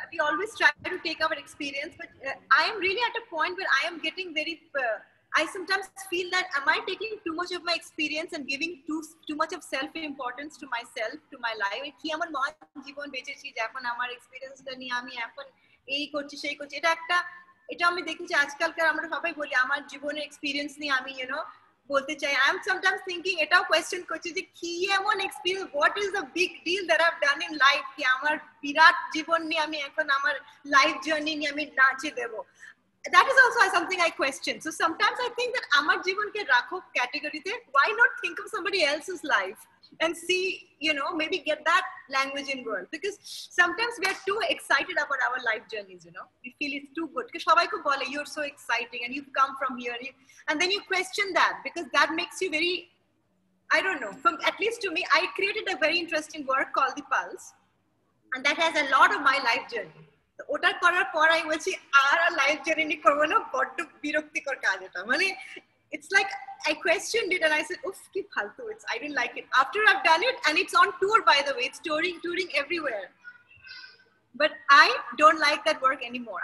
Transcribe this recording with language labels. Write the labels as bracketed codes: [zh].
[en] We always try to take our experience, but I am really at a point where I am getting very I sometimes feel that, am I taking too much of my experience and giving too much of self-importance to myself, to my life? [bn] কি আমার মহান জীবন বেঁচেছি যখন আমার এক্সপেরিয়েন্সটা নিয়ে আমি এখন এই করছি সেই করছি, এটা আমি দেখেছি আজকালকার আমরা সবাই বলি আমার জীবনের এক্সপেরিয়েন্স নিয়ে আমি বলতে চাই। [en] I am sometimes thinking, [bn] এটাও কোয়েশ্চেন করছি যে কি এমন experience, [en] what is the big deal that I have done in life, [bn] কি আমার বিরাট জীবন নিয়ে আমি এখন আমার লাইফ জার্নি নিয়ে আমি নাচে দেবো। [en] That is also something I question. So sometimes I think that [bn] amar jiban ke rakho category te, [en] why not think of somebody else's life and see, maybe get that language involved, because sometimes we are too excited about our life journeys, we feel it's too good because [bn] shobai ko bole [en] you're so exciting and you've come from here, and then you question that because that makes you very, I don't know, at least to me, I created a very interesting work called The Pulse, and that has a lot of my life journey. [bn] ওটা করার পর আমি বলছি আর life journey করবো না, বড্ড বিরক্তিকর কাজ এটা, মানে [en] it's like I questioned it and I said, oof, [bn] ki phaltu, [en] I didn't like it. After I've done it, and it's on tour, by the way, it's touring everywhere, but I don't like that work anymore.